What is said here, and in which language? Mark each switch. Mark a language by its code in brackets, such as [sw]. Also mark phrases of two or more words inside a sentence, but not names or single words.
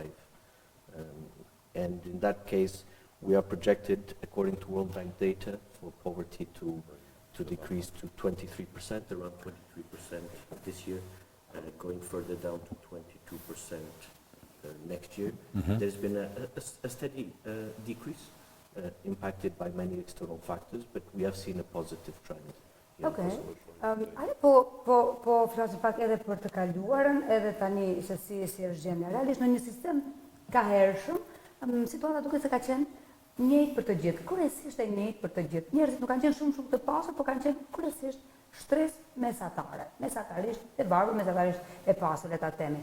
[en] And in that case, we are projected, according to World Bank data, for poverty to decrease to 23%, around 23% this year, going further down to 22% next year. There's been a steady decrease. Impacted by many external factors, but we have seen a positive trend. Okay. [sq] Ale po flasim pak edhe për të kaluarën, edhe tani se si është gjendja. Realisht në një sistem ka hershëm, situata duket se ka qenë njëjtë për të gjithë, kryesisht e njëjtë për të gjithë. Njerëzit nuk kanë qenë shumë të pasur, por kanë qenë kryesisht shtresë mesatare, mesatarisht e varur, mesatarisht e pasur, le ta themi.